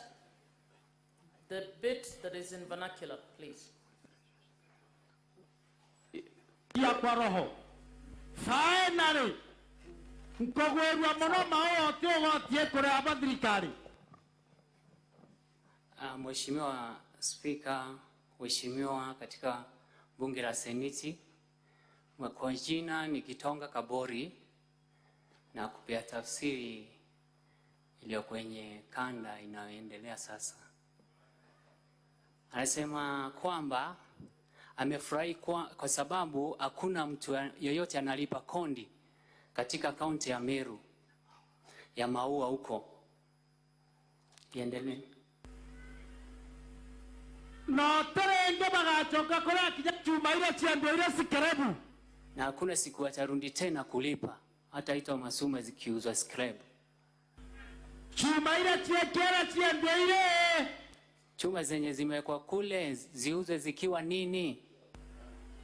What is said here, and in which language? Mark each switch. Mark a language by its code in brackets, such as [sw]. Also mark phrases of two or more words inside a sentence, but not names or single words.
[en] The bit that is in vernacular, please. [sw] Ya kwa roho. [en] Finally, [mer] nkogwerwa muno maote ogotie kuria abathirikari. [sw] Mheshimiwa Spika, Mheshimiwa katika bunge la Seneti, kwa jina ni Kitonga Kabori na kupea tafsiri iliyo kwenye kanda inayoendelea sasa. Anasema kwamba amefurahi kwa sababu hakuna mtu yoyote analipa kondi katika kaunti ya Meru ya Maua huko. Iendelee. [mer] No terenge bagachoka kuria kinya chuma ile chiando ile sikerebu. [sw] Na hakuna siku atarundi tena kulipa, hata ito masuma zikiuzwa scrap. [mer] Chuma ile chiekera chiando ile. [sw] Chuma zenye zimewekwa kule ziuzwe zikiwa nini?